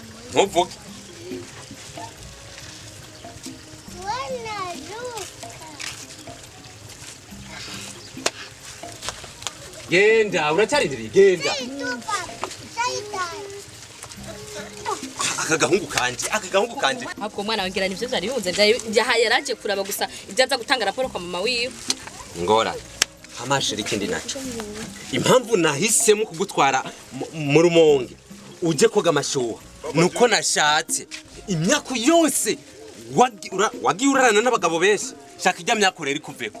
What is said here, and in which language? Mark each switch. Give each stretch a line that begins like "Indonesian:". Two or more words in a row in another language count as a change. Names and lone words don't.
Rundi: ntuvuge genda uracyarindiriye genda akagahungu kanje ahubwo umwana wangira nivyo vyari bimuze byahaye yaraje kuraba gusa ibyaza gutanga raporo kwa mama wiwe ngora amashiri kindi naco impamvu nahisemo kugutwara mu rumonge uje koga amashuha nuko nashatse imyaka yose wagiye urarana n'abagabo benshi shaka ijya myaka rero ikuveko